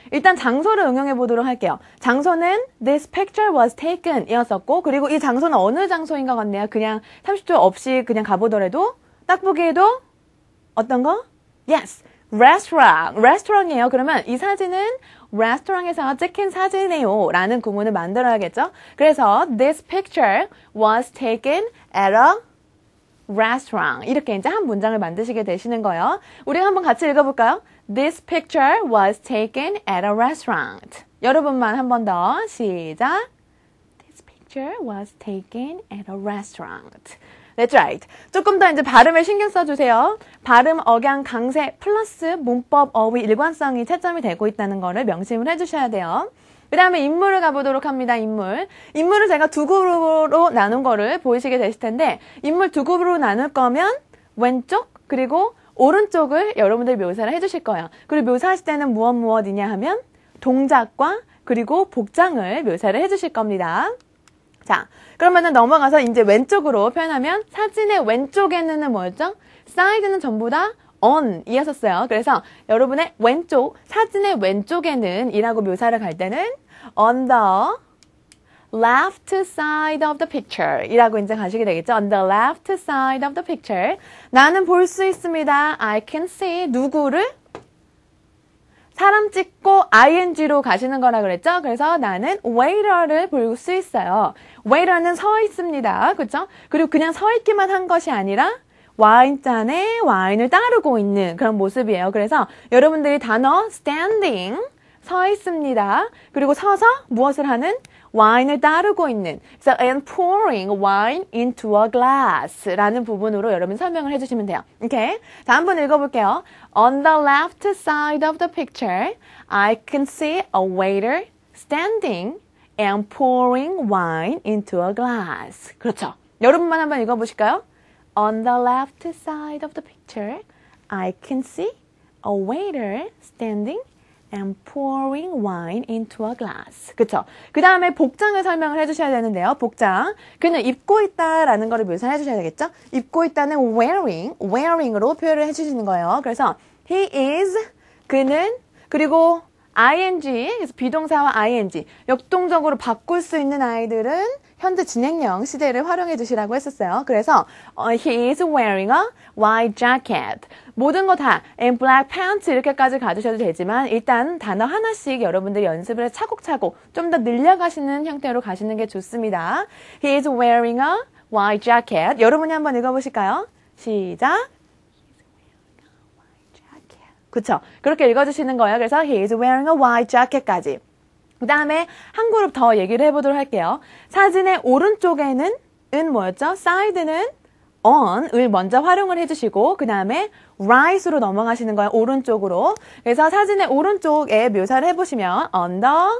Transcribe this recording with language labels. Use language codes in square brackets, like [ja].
[ko] 일단 장소를 응용해 보도록 할게요. 장소는 [en] This picture was taken [ko] 이었었고, 그리고 이 장소는 어느 장소인 것 같네요. 그냥 30초 없이 그냥 가보더라도 딱 보기에도 어떤 거? Yes, 레스토랑이에요. 그러면 이 사진은 레스토랑에서 찍힌 사진이에요 라는 구문을 만들어야겠죠. [en] 그래서 This picture was taken at a restaurant. [ko] 이렇게 이제 한 문장을 만드시게 되시는 거예요. 우리 한번 같이 읽어볼까요? [en] This picture was taken at a restaurant. [ko] 여러분만 한 번 더 시작. [en] This picture was taken at a restaurant. That's right. [ko] 조금 더 이제 발음에 신경 써주세요. 발음, 억양, 강세, 플러스 문법, 어휘, 일관성이 채점이 되고 있다는 거를 명심을 해주셔야 돼요. 그 다음에 인물을 가보도록 합니다. 인물을 제가 두 그룹으로 나눈 거를 보이시게 되실 텐데, 인물 두 그룹으로 나눌 거면 왼쪽 그리고 오른쪽을 여러분들이 묘사를 해주실 거예요. 그리고 묘사하실 때는 무엇이냐 하면 동작과 그리고 복장을 묘사를 해주실 겁니다. 자, 그러면은 넘어가서 이제 왼쪽으로 표현하면 사진의 왼쪽에는 뭐였죠? side는 전부 다 on 이었었어요. 그래서 여러분의 왼쪽, 사진의 왼쪽에는 이라고 묘사를 갈 때는 [en] on the left side of the picture [ko] 이라고 이제 가시게 되겠죠. [en] On the left side of the picture. [ko] 나는 볼 수 있습니다. [en] I can see. [ko] 누구를? 사람 찍고 ing로 가시는 거라 그랬죠? 그래서 나는 waiter를 볼 수 있어요. waiter는 서 있습니다. 그렇죠? 그리고 그냥 서 있기만 한 것이 아니라 와인잔에 와인을 따르고 있는 그런 모습이에요. 그래서 여러분들이 단어 standing, 서 있습니다. 그리고 서서 무엇을 하는? 와인을 따르고 있는. 그래서 [en] and pouring wine into a glass [ko] 라는 부분으로 여러분 설명을 해주시면 돼요. 오케이? 자, 한번 읽어볼게요. [en] On the left side of the picture, I can see a waiter standing and pouring wine into a glass. [ko] 그렇죠. 여러분만 한번 읽어보실까요? [en] On the left side of the picture, I can see a waiter standing and pouring wine into a glass. [ko] 그쵸? 그 다음에 복장을 설명을 해주셔야 되는데요. 복장. 그는 입고 있다라는 거를 묘사해 주셔야 되겠죠? 입고 있다는 wearing으로 표현을 해주시는 거예요. 그래서 [en] he is, [ko] 그는, 그리고 ing, 그래서 비동사와 ing, 역동적으로 바꿀 수 있는 아이들은 현재 진행형 시제를 활용해 주시라고 했었어요. [en] 그래서 he is wearing a white jacket. [ko] 모든 거 다 [en] and black pants [ko] 이렇게까지 가주셔도 되지만 일단 단어 하나씩 여러분들이 연습을 해서 차곡차곡 좀 더 늘려가시는 형태로 가시는 게 좋습니다. [en] He is wearing a white jacket. [ko] 여러분이 한번 읽어보실까요? 시작. 그쵸? 그렇게 읽어주시는 거예요. [en] 그래서 he is wearing a white jacket까지. [ko] 그 다음에 한 그룹 더 얘기를 해보도록 할게요. 사진의 오른쪽에는 뭐였죠? side는 on을 먼저 활용을 해주시고 그 다음에 right으로 넘어가시는 거예요. 오른쪽으로. 그래서 사진의 오른쪽에 묘사를 해보시면 [en] on the